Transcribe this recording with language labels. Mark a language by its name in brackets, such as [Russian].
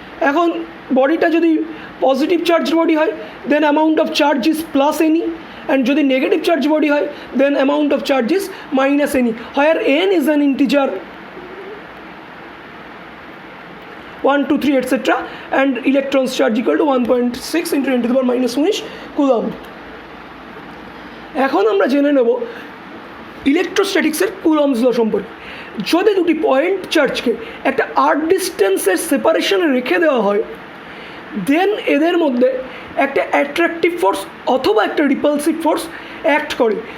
[Bangla] এখন বডিটা যদি পজিটিভ চার্জ বডি হয় [English] then amount of charge is +NE, [Bangla] and যদি নেগেটিভ চার্জ বডি হয় দেন amount of charge is -NE, [English] Where n is an integer 1, 2, 3 etc. and electrons charge equal to 1.6 into 10⁻⁻19 coulomb. [Bangla] এখন আমরা জেনে নেব ইলেকট্রোস্ট্যাটিক্সের কুলম্বস ল সম্পর্কে। যদি দুটি পয়েন্ট চার্জকে একটা r ডিস্টেন্সের সেপারেশনে রেখে দেওয়া হয় দেন এদের মধ্যে একটা অ্যাট্রাকটিভ ফোর্স অথবা একটা রিপালসিভ ফোর্স অ্যাক্ট করে।